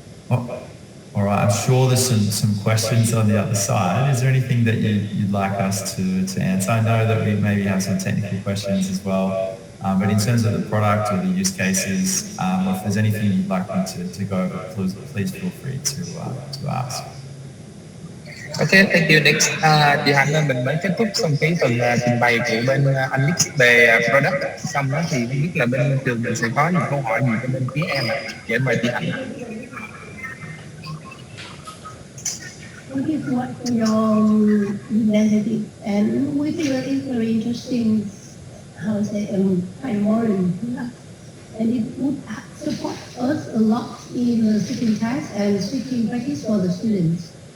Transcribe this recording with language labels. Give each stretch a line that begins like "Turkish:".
English: All right, I'm sure there's some questions on the other side. Is there anything that you'd like us to answer? I know that we maybe have some technical questions as well, but in terms of the product or the use cases, or if there's anything you'd like me to go over, please feel free to ask. Okay, thank you.
Vietnamese: Next, thì Hạnh mình mới kết thúc xong cái phần trình bày của bên anh Nick về product. Xong đó thì không biết là bên trường mình sẽ có những câu hỏi gì cho bên phía em ạ. Để mời chị Hạnh.
English: Thank you so much for your presentation, and we feel that it's very interesting, how to say, primary product, and it would support us a lot in the speaking test and speaking practice for the students.